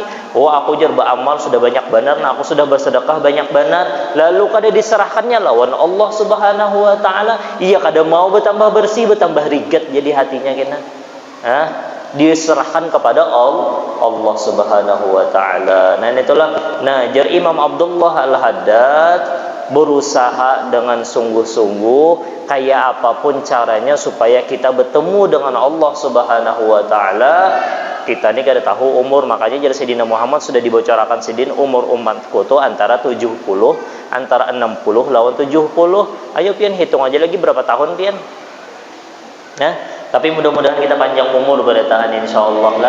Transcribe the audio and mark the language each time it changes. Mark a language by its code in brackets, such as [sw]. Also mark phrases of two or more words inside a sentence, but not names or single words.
[bjn] Oh, aku jar beramal sudah banyak benar, nah aku sudah bersedekah banyak benar, lalu kada diserahkannya lawan [ar] الله سبحانه وتعالى, [bjn] ia kada mau bertambah bersih, bertambah rigat jadi hatinya kena. [id] Diserahkan kepada [ar] الله سبحانه وتعالى. [id] Nah, itulah jar Imam Abdullah Al-Haddad berusaha dengan sungguh-sungguh kayak apapun caranya supaya kita bertemu dengan [ar] الله سبحانه وتعالى. [bjn] Kita ni kada tahu umur, makanya jadi Sayyidina Muhammad sudah dibocorakan sidin umur umatku tu antara 60 lawan 70. Ayo pian hitung aja lagi berapa tahun pian. Tapi mudah-mudahan kita panjang umur bertahan insyaallah lah.